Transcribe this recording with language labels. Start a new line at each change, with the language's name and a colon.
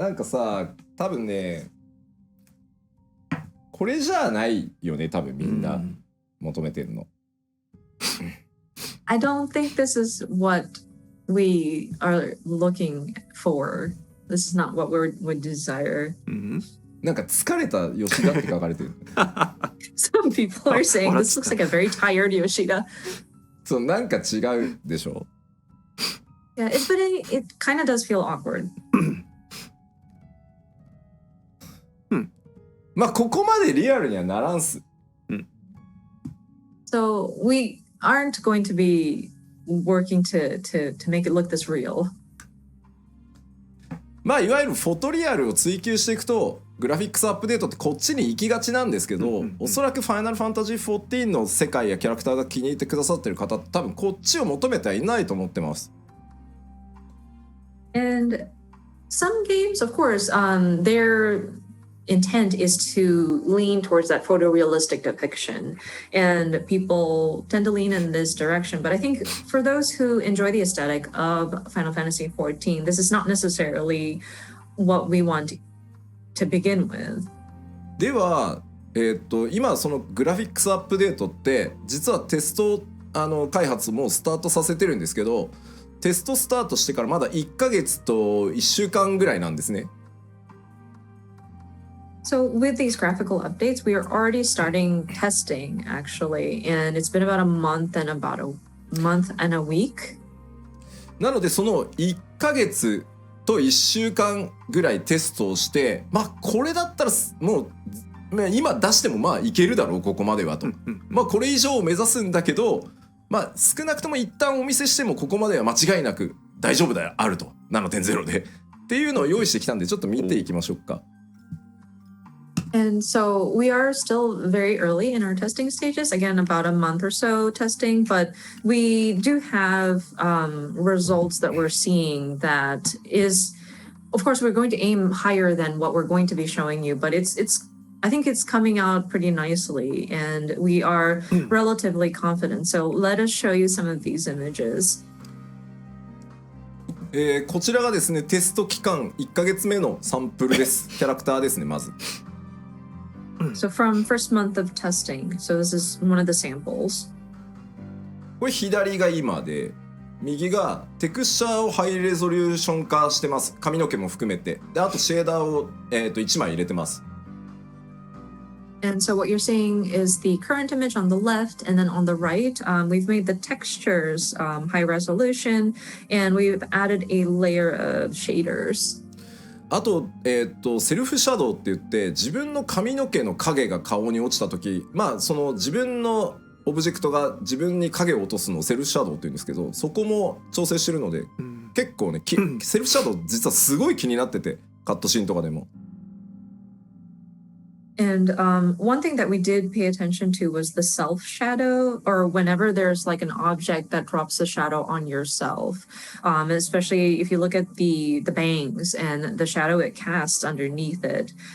Japanese: なんかさ、多分ね、これじゃないよね、多分みんな求めてるの。
English: I don't think this is what we are looking for. This is not what we would desire.
Japanese: なんか疲れた吉田って書かれてる。
English: Some people are saying this looks like a very tired Yoshida.
Japanese: そう、なんか違うでしょ。
English: Yeah, but it kind of does feel awkward.
Japanese: まあここまでリアルにはならんす。
English: So we aren't going to be working to make it look this real.
Japanese: まあいわゆるフォトリアルを追求していくとグラフィックスアップデートってこっちに行きがちなんですけど、おそらくファイナルファンタジー14の世界やキャラクターが気に入ってくださってる方多分こっちを求めてはいないと思ってます。
English: And some games, of course, their intent is to lean towards that photorealistic depiction, and people tend to lean in this direction. But I think for those who enjoy the aesthetic of Final Fantasy XIV, this is not necessarily what we want to begin with.
Japanese: では、今そのグラフィックスアップデートって実はテスト開発もスタートさせてるんですけど、テストスタートしてからまだ1ヶ月と1週間ぐらいなんですね。
English: So with these graphical updates, we are already starting testing actually, and it's been about a month and a week.
Japanese: なのでその1ヶ月と1週間ぐらいテストをして、まあこれだったらもう今出してもまあいけるだろうここまではと。まあこれ以上を目指すんだけど、まあ少なくとも一旦お見せしてもここまでは間違いなく大丈夫だよあると 7.0 でっていうのを用意してきたんでちょっと見ていきましょうか。
English: And so we are still very early in our testing stages, again, about a month or so testing, but we do have results that we're seeing that is, of course, we're going to aim higher than what we're going to be showing you, but I think it's coming out pretty nicely and we are relatively confident. So let us show you some of these images.
Japanese: こちらがですね、テスト期間1ヶ月目のサンプルです。キャラクターですね、まず。
English: So from first month of testing, so this is one of the samples.
Japanese: これ左が今で、右がテクスチャーをハイレゾリューション化してます。髪の毛も含めて。で、あとシェーダーを、1枚入れてます。
English: And so what you're seeing is the current image on the left, and then on the right, we've made the textures high resolution, and we've added a layer of shaders.
Japanese: あと、セルフシャドウって言って自分の髪の毛の影が顔に落ちた時、まあその自分のオブジェクトが自分に影を落とすのをセルフシャドウって言うんですけど、そこも調整してるので、結構ね、セルフシャドウ実はすごい気になってて、カットシーンとかでも。
English: And one thing that we did pay attention to was the self shadow, or whenever there's like an object that drops the shadow on yourself, especially if you look at the bangs and the shadow it casts underneath it.